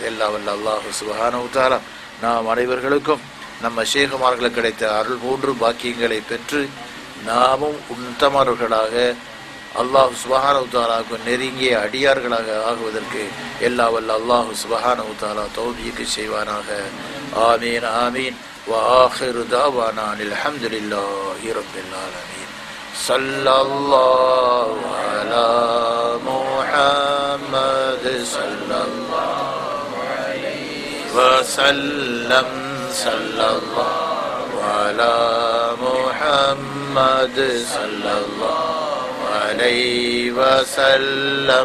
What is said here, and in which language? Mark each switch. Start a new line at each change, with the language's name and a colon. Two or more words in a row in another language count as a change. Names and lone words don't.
Tamil: எல்லா வல்ல
Arabic: الله سبحانه وتعالى
Tamil: நாம் அனைவர்களுக்கும் நம்ம ஷேகுமார்களுக்கு கிடைத்த அருள் போன்று பாக்கியங்களை பெற்று நாமும் உத்தமர்களாக
Arabic: الله سبحانه وتعالى
Tamil: நெருங்கிய அடியார்களாக ஆகுவதற்கு எல்லா வல்ல
Arabic: الله سبحانه وتعالى
Tamil: தௌஃபீக் செய்வானாக.
Arabic: آمين آمين. وآخر دعوانا الحمد لله رب العالمين. صلى الله على محمد صلى الله عليه وسلم. صلى الله على محمد صلى الله عليه وسلم.